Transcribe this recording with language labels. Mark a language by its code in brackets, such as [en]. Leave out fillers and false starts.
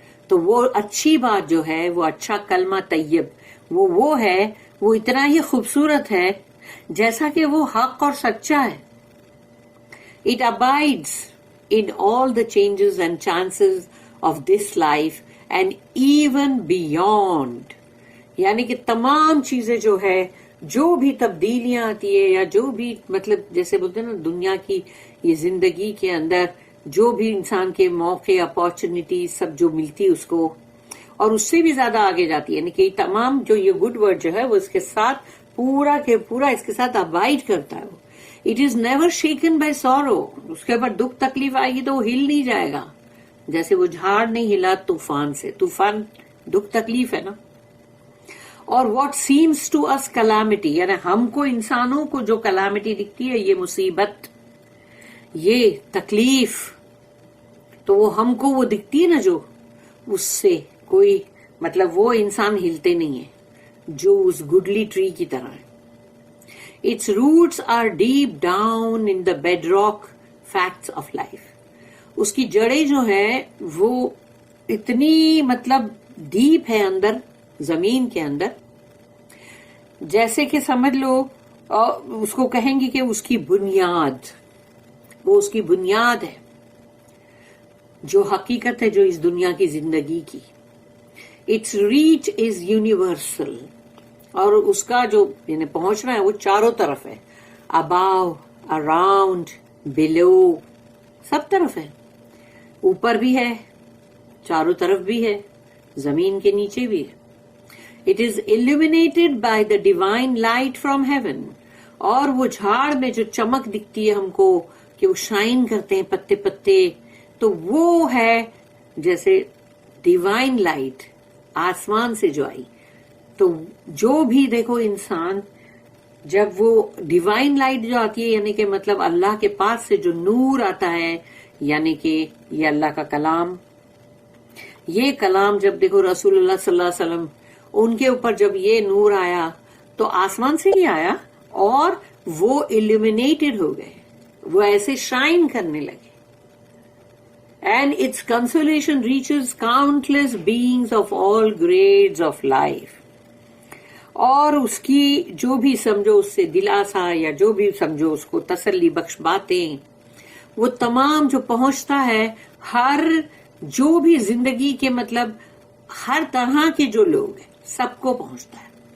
[ur] تو وہ اچھی بات جو ہے، وہ اچھا کلمہ طیب، وہ ہے، وہ اتنا ہی خوبصورت ہے جیسا کہ وہ حق اور سچا ہے. [en] It abides in all the changes and chances of this life and even beyond. [ur] یعنی کہ تمام چیزیں جو ہے، جو بھی تبدیلیاں آتی ہے یا جو بھی مطلب جیسے بولتے ہیں نا دنیا کی یہ زندگی کے اندر جو بھی انسان کے موقع اپارچونیٹی سب جو ملتی اس کو، اور اس سے بھی زیادہ آگے جاتی ہے. یعنی کہ تمام جو یہ گڈ ورڈ جو ہے وہ اس کے ساتھ پورا کے پورا اس کے ساتھ ابائڈ کرتا ہے. [en] It is never shaken by sorrow. [ur] اس کے اوپر دکھ تکلیف آئے گی تو وہ ہل نہیں جائے گا، جیسے وہ جھاڑ نہیں ہلا طوفان سے. طوفان دکھ تکلیف ہے نا. اور [en] what seems to us calamity, [ur] یعنی ہم کو انسانوں کو جو کلامٹی دکھتی ہے، یہ مصیبت، یہ تکلیف، تو وہ ہم کو وہ دکھتی ہے نا جو اس سے کوئی مطلب وہ انسان ہلتے نہیں ہے جو اس گڈلی ٹری کی طرح ہے. [en] Its roots are deep down in the bedrock facts of life. [ur] اس کی جڑیں جو ہیں وہ اتنی مطلب ڈیپ ہے اندر زمین کے اندر، جیسے کہ سمجھ لو اس کو کہیں گے کہ اس کی بنیاد، وہ اس کی بنیاد ہے جو حقیقت ہے جو اس دنیا کی زندگی کی. [en] Its reach is universal. [ur] اور اس کا جو یعنی پہنچنا ہے وہ چاروں طرف ہے، [en] above, around, below, [ur] سب طرف ہے. اوپر بھی ہے، چاروں طرف بھی ہے، زمین کے نیچے بھی ہے. [en] It is illuminated by the divine light from heaven. [ur] اور وہ جھاڑ میں جو چمک دکھتی ہے ہم کو کہ وہ شائن کرتے ہیں پتے پتے، تو وہ ہے جیسے ڈیوائن لائٹ آسمان سے جو آئی. تو جو بھی دیکھو انسان جب وہ ڈیوائن لائٹ جو آتی ہے، یعنی کہ مطلب اللہ کے پاس سے جو نور آتا ہے، یعنی کہ یہ اللہ کا کلام، یہ کلام جب دیکھو رسول اللہ صلی اللہ علیہ وسلم ان کے اوپر جب یہ نور آیا تو آسمان سے ہی آیا اور وہ illuminated ہو گئے، وہ ایسے شائن کرنے لگے. [en] And its consolation reaches countless beings of all grades of life. [ur] اور اس کی جو بھی سمجھو اس سے دلاسا یا جو بھی سمجھو اس کو تسلی بخش باتیں، وہ تمام جو پہنچتا ہے ہر جو بھی زندگی کے مطلب ہر طرح کے جو لوگ ہیں سب کو پہنچتا ہے.